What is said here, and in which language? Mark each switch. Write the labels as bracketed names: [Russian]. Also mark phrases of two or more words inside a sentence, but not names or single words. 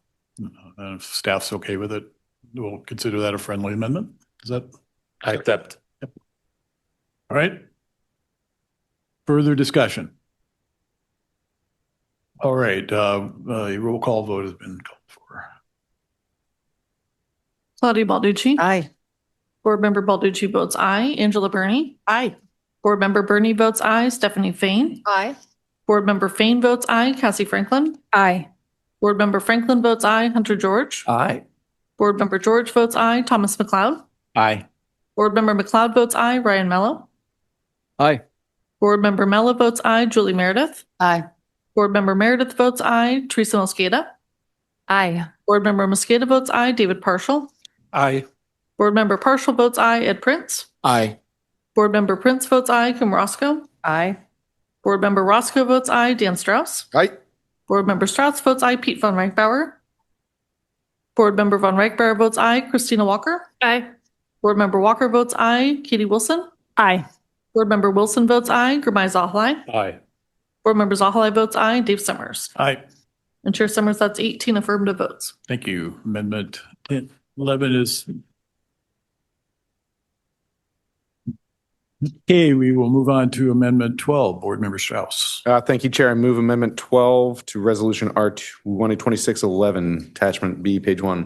[English] If staff's okay with it, we'll consider that a friendly amendment. Is that? I accept. All right. Further discussion? All right, a roll call vote has been called for. Claudia Balducci. Aye. Board Member Balducci votes aye. Angela Burney. Aye. Board Member Burney votes aye. Stephanie Fain. Aye. Board Member Fain votes aye. Cassie Franklin. Aye. Board Member Franklin votes aye. Hunter George. Aye. Board Member George votes aye. Thomas McLeod. Aye. Board Member McLeod votes aye. Ryan Mello. Aye. Board Member Mello votes aye. Julie Meredith. Aye. Board Member Meredith votes aye. Teresa Mosqueda. Aye. Board Member Mosqueda votes aye. David Partial. Aye. Board Member Partial votes aye. Ed Prince. Aye. Board Member Prince votes aye. Kim Roscoe. Aye. Board Member Roscoe votes aye. Dan Strauss. Aye. Board Member Strauss votes aye. Pete Von Reichbauer. Board Member Von Reichbauer votes aye. Christina Walker. Aye. Board Member Walker votes aye. Katie Wilson. Aye. Board Member Wilson votes aye. Gurmai Zahalai. Aye. Board Member Zahalai votes aye. Dave Summers. Aye. And Chair Summers, that's 18 affirmative votes. Thank you. Amendment 11 is. Okay, we will move on to Amendment 12. Board Member Strauss. Thank you, Chair. I move Amendment 12 to Resolution R 2026-11, Attachment B, page 1.